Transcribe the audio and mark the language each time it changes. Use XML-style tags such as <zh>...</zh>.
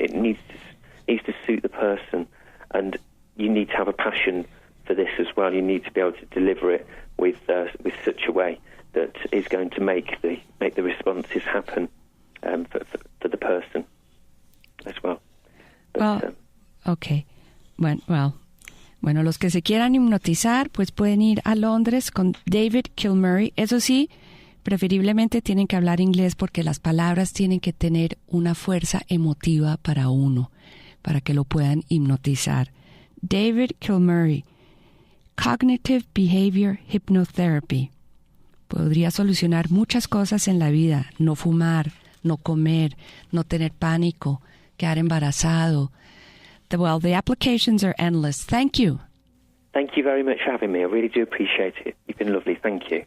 <en>It needs to suit the person, and you need to have a passion for this as well. You need to be able to deliver it with such a way that is going to make the responses happen for the person as well. But, okay.</en> <es>Bueno, los que se quieran hipnotizar, pues pueden ir a Londres con David Kilmurry. Eso sí, Preferiblemente tienen que hablar inglés porque las palabras tienen que tener una fuerza emotiva para uno, para que lo puedan hipnotizar.</es> <en>David Kilmurry, Cognitive Behavior Hypnotherapy.</en> <es>Podría solucionar muchas cosas en la vida: no fumar, no comer, no tener pánico, quedar embarazado.</es> <en>Well, the applications are endless. Thank you. Thank you very much for having me. I really do appreciate it. You've been lovely. Thank you.</en>